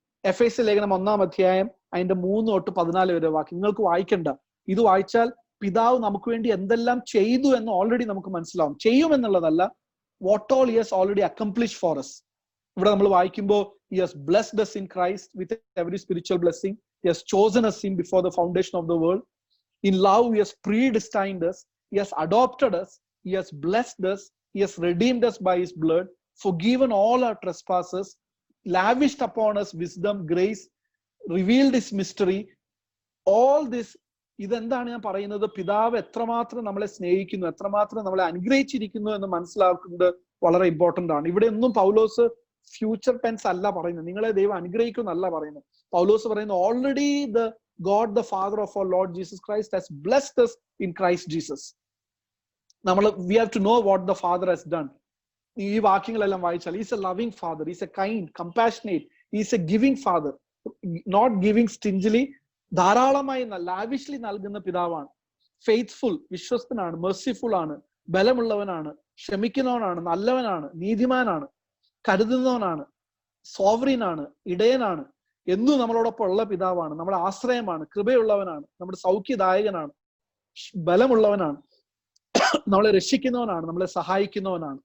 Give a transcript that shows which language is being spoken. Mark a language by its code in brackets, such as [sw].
[ml] എഫേസ്യ ലേഖനം 1-ാം അധ്യായം അതിന്റെ 3 തൊട്ട് 14 വരെ വാക്യം നിങ്ങൾക്ക് വായിക്കണ്ട. ഇത് വായിച്ചാൽ പിതാവ് നമുക്ക് വേണ്ടി എന്തെല്ലാം ചെയ്തു എന്ന് ഓൾറെഡി നമുക്ക് മനസ്സിലാവും. ചെയ്യുമെന്നുള്ളതല്ല, [en] What all he has already accomplish for us. [ml] ഇവിടെ നമ്മൾ വായിക്കുമ്പോൾ [en] he has blessed us in Christ with every spiritual blessing. He has chosen us in before the foundation of the world. In love he has predestined us. He has adopted us. He has blessed us. He has redeemed us by his blood, forgiven all our trespasses, lavished upon us wisdom, grace, revealed his mystery. All this, [ml] ഇതെന്താണ് ഞാൻ പറയുന്നത്? പിതാവ് എത്രമാത്രം നമ്മളെ സ്നേഹിക്കുന്നു, എത്രമാത്രം നമ്മളെ അനുഗ്രഹിച്ചിരിക്കുന്നു എന്ന് മനസ്സിലാക്കുന്നത് വളരെ ഇമ്പോർട്ടന്റ് ആണ്. ഇവിടെ ഒന്നും പൗലോസ് ഫ്യൂച്ചർ ടെൻസ് അല്ല പറയുന്നത്, നിങ്ങളെ ദൈവം അനുഗ്രഹിക്കുന്നല്ല പറയുന്നത്. പൗലോസ് പറയുന്നത് [en] Already the God the Father of our Lord Jesus Christ has blessed us in Christ Jesus. we have to know what the father has done. [ml] ഈ വാക്യങ്ങളെല്ലാം വായിച്ചാൽ [en] is a loving father, is a kind, compassionate, is a giving father, not giving stingily, ധാരാളമായി lavishly [ml] നൽകുന്ന പിതാവാണ്. Faithful, വിശ്വസ്തനാണ്, merciful ആണ്, ബലമുള്ളവനാണ്, ക്ഷമിക്കുന്നവനാണ്, നല്ലവനാണ്, നീതിമാനാണ്, കരുതുന്നവനാണ്, sovereign ആണ്, ഇടയനാണ്, എന്നും നമ്മളോടൊപ്പം ഉള്ള പിതാവാണ്, നമ്മുടെ ആശ്രയമാണ്, കൃപയുള്ളവനാണ്, നമ്മുടെ സൗഖ്യദായകനാണ്, ബലമുള്ളവനാണ്, നമ്മളെ രക്ഷിക്കുന്നവനാണ്, നമ്മളെ സഹായിക്കുന്നവനാണ്.